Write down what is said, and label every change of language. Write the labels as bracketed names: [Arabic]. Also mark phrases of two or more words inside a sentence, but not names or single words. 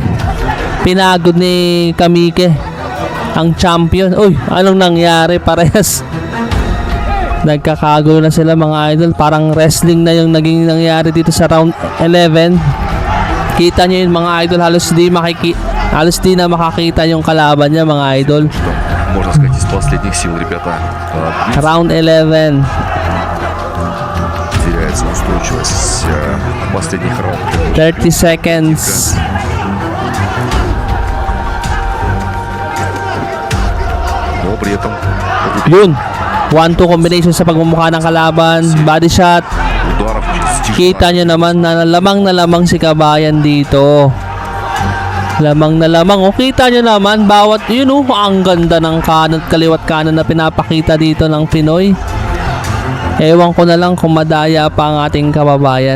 [Filipino] Pinagod ni Kamike, ang champion. Uy, anong nangyari? Parehas nagkakagulo na sila mga idol. Parang wrestling na yung naging nangyari dito sa round 11. Kita nyo yun mga idol, halos di na makakita yung kalaban niya mga idol. [Russian] Можно сказать, из последних сил ребята [Filipino] Round 11. [Russian] теряется устойчивость последних раундов. [Filipino] 30 seconds. [Russian] Но при этом [Filipino] Yun. 1-2 combination sa pagmumukha ng kalaban. [English] Body shot. [Russian] ударов через [Filipino] Kita nyo naman na lamang si Kabayan dito. Lamang na lamang. O kita nyo naman, bawat yun ang ganda ng kanan, kaliwat kanan na pinapakita dito ng Pinoy. Ewan ko na lang kung madaya pa ang ating kababayan.